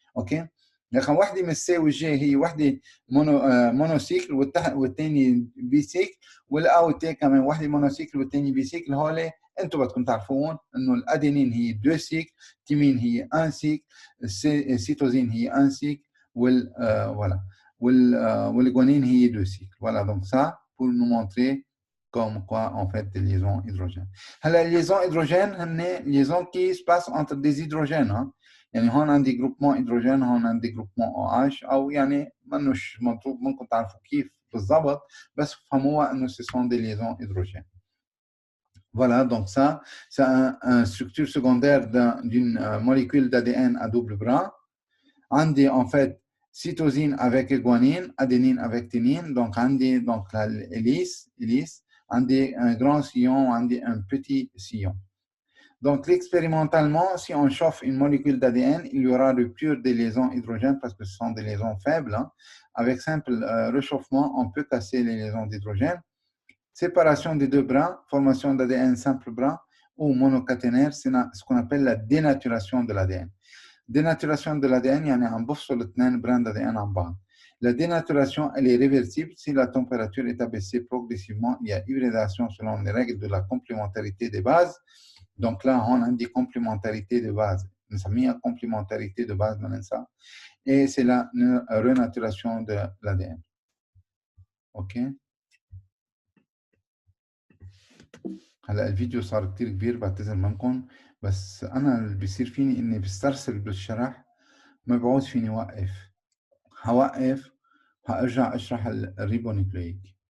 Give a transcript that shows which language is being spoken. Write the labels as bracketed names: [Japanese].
[Arabic] اوكي، لكن وحده من السي والجي هي وحده مونوسيكل والثانيه بي سيكل، والا والتي كمان وحده مونوسيكل والثانيه بي سيكل. هول انتم بدكم تعرفون انه الادينين هي 2 سيكل، التيمين هي 1 سيكل، السيتوزين هي 1 سيكل، voilà. [French] Les guanines, il y a 2 cycles. Voilà, donc ça, pour nous montrer comme quoi, en fait, des liaisons hydrogènes. Les liaisons hydrogènes, c'est des liaisons qui se passent entre des hydrogènes. Hein. [Arabic] يعني هون عندي groupement hydrogène، هون عندي groupement OH، أو يعني منوش مطلوب منكم تعرفوا كيف بالضبط، بس فهموها إنه [French] ce sont des liaisons hydrogènes. Voilà, donc ça, c'est une structure secondaire d'une molécule d'ADN à double bras. عندي en fait cytosine avec guanine, adénine avec thymine, donc عندي donc l'hélice, عندي un grand sillon, عندي un petit sillon. Donc expérimentalement, si on chauffe une molécule d'ADN, il y aura rupture des liaisons hydrogènes parce que ce sont des liaisons faibles. Hein. Avec simple réchauffement, on peut casser les liaisons d'hydrogène. Séparation des deux brins, formation d'ADN simple brin ou monocaténaire, c'est ce qu'on appelle la dénaturation de l'ADN. Dénaturation de l'ADN, [Arabic] يعني عم بفصل اثنين براند ADN عن بعض. [French] La dénaturation, elle est réversible si la température est abaissée progressivement. Il y a hybridation selon les règles de la complémentarité des bases. Donc là, on a dit complémentarité de base. Nous avons mis complémentarité de base dans ça. Et c'est la renaturation de l'ADN. OK. [Arabic] هلا الفيديو صار كتير كبير، بعتذر منكم، بس أنا اللي بيصير فيني إني بسترسل بالشرح، ما بعود فيني وقف. هوقف، هأرجع أشرح الريبونيكليك.